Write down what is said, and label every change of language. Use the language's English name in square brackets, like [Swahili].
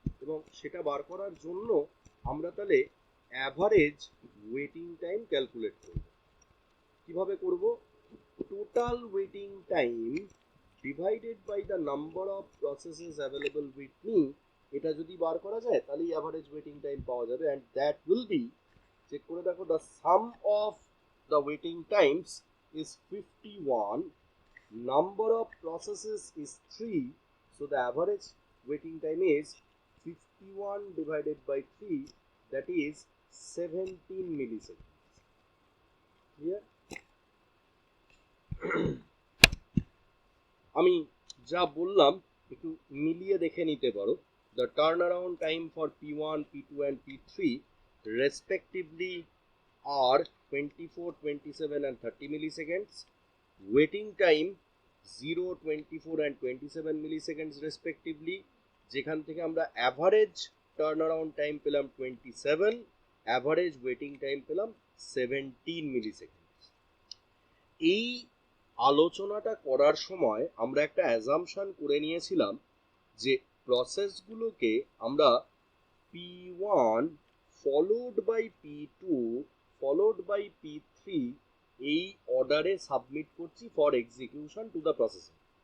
[Bangla] এবং সেটা বার করার জন্য আমরা তাহলে অ্যাভারেজ ওয়েটিং টাইম ক্যালকুলেট করব। কিভাবে করব? [English] total waiting time divided by the number of processes available with me, [Bangla] এটা যদি বার করা যায় তাহলেই অ্যাভারেজ ওয়েটিং টাইম পাওয়া যাবে। [English] and that will be, [Bangla] check করে দেখো, [English] The sum of the waiting times is 51, number of processes is 3, so the average waiting time is 51 divided by 3, that is 17 milliseconds. Clear? [Bangla] আমি যা বললাম একটু মিলিয়ে দেখে নিতে পারো। [English] The turnaround time for P1, P2 and P3 respectively are 24, 27 and 30 milliseconds. Waiting time 0, 24 and 27 milliseconds respectively, [Bangla] যেখান থেকে আমরা অ্যাভারেজ টার্নঅ্যারাউন্ড টাইম পেলাম 27, অ্যাভারেজ ওয়েটিং টাইম পেলাম 17 মিলিসেকেন্ডস। এই আলোচনাটা করার সময় আমরা একটা অ্যাজাম্পশন করে নিয়েছিলাম যে প্রসেসগুলোকে আমরা P1 followed by P2 followed by P3 এই অর্ডারে সাবমিট করছি [English] For execution to the processor.